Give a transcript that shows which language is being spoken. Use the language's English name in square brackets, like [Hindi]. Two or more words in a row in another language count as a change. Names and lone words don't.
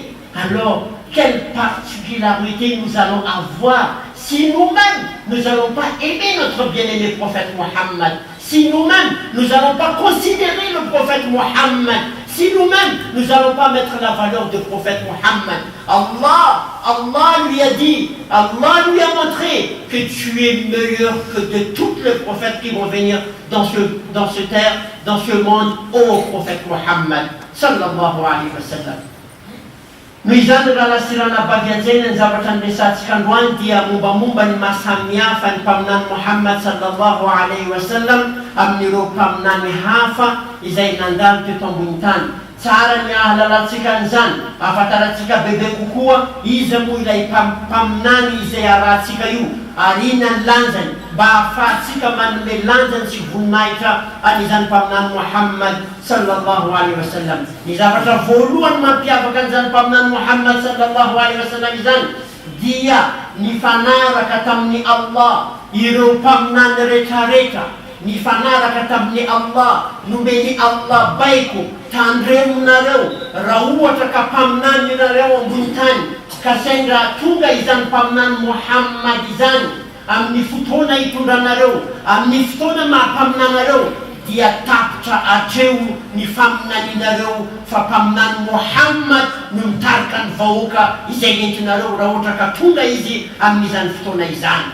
[French] Alors, quelle particularité nous allons avoir si nous-mêmes, nous n'allons pas aimer notre bien-aimé prophète Muhammad, si nous-mêmes, nous n'allons pas considérer le prophète Muhammad, si nous-mêmes, nous n'allons pas mettre la valeur du prophète Muhammad. Allah lui a dit, Allah lui a montré que tu es meilleur que de tous les prophètes qui vont venir dans ce terre, dans ce monde, au prophète Muhammad [Arabic] صلى الله عليه وسلم. [Malagasy] Mizan raha sirana bavianjena ny zavatra niresantsika androany dia mombamomba ny mahasamihafa ny mpaminany Muhammad [Arabic] صلى الله عليه وسلم [Malagasy] amin'ireo mpaminany hafa izay nandalo teto ambony tany. Tsara ny ahalalantsika an'izany, ahafantarantsika bebe kokoa iza moa ilay mpaminany izay arahantsika io, ary inona ny lanjany mba ahafahantsika manome lanjany sy voninahitra an'izany mpaminany Muhammad [Arabic] صلى الله عليه وسلم. [Malagasy] Ny zavatra voalohany mampiavaka an'izany mpaminany Muhammad [Arabic] صلى الله عليه وسلم [Malagasy] izany dia nifanaraka tamin'ny Allah ireo mpaminany rehetrarehetra, nifanaraka tamin'ny Allah, nomeny Allah baiko tandremonareo raha ohatra ka mpaminany nareo ambony tany, ka saingy raha tonga izany mpaminany Muhammad izany amin'ny fotoana hitondranareo, amin'ny fotoana mahampaminanareo, dia tapitra atreo ny faminaninareo fa mpaminany Muhammad no mitarika ny vahoaka izay entinareo raha ohatra ka tonga izy amin'izany fotoana izany.